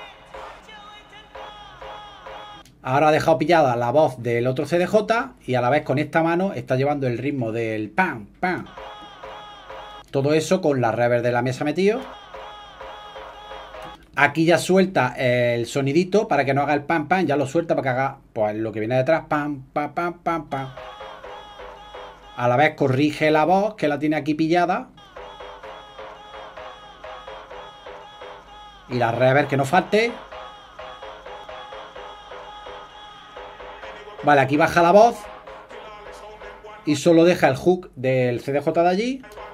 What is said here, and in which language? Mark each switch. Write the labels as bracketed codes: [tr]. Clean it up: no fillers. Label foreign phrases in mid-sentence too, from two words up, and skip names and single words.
[es] Ahora ha dejado pillada la voz del otro CDJ y a la vez con esta mano está llevando el ritmo del ¡pam! ¡Pam! Todo eso con la reverb de la mesa metido. Aquí ya suelta el sonidito para que no haga el pam pam, ya lo suelta para que haga pues lo que viene detrás, pam pam pam pam pam. A la vez corrige la voz que la tiene aquí pillada. Y la reverb que no falte. Vale, aquí baja la voz. Y solo deja el hook del CDJ de allí.